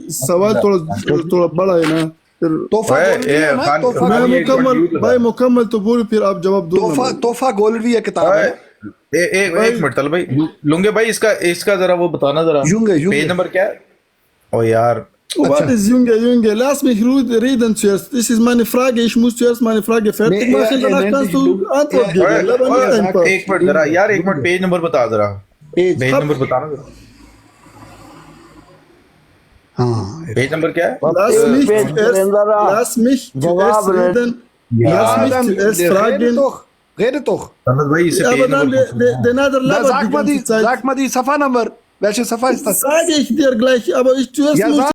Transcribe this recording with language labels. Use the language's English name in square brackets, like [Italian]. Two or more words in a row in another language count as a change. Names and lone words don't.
[Urdu] سوال تھوڑا بڑا ہے نا. میں مکمل تو بولو پھر آپ جواب دو. تحفہ گولوی ہے کتاب ہے. ایک منٹ طلب بھائی, لونگے بھائی اس کا ذرا وہ بتانا ذرا, پیج نمبر کیا ہے. او یار [German] What ist Junge? Lass mich reden zuerst. Das ist meine Frage. Ich muss zuerst meine Frage fertig machen, danach kannst du Antwort geben. [Urdu] ایک منٹ ذرا یار, ایک منٹ پیج نمبر بتا ذرا, پیج نمبر بتانا ذرا. ہاں پیج نمبر کیا ہے. [German] Lass mich zuerst reden. Lass mich zuerst fragen. Redet doch. [Urdu] احمد بھائی، اس سے [German] Aber dann, der Nader labert die ganze Zeit. Sag mal die Safa-Nummer. Welche Safa ist das? Sage ich dir gleich, aber ich zuerst Ja, muss sag.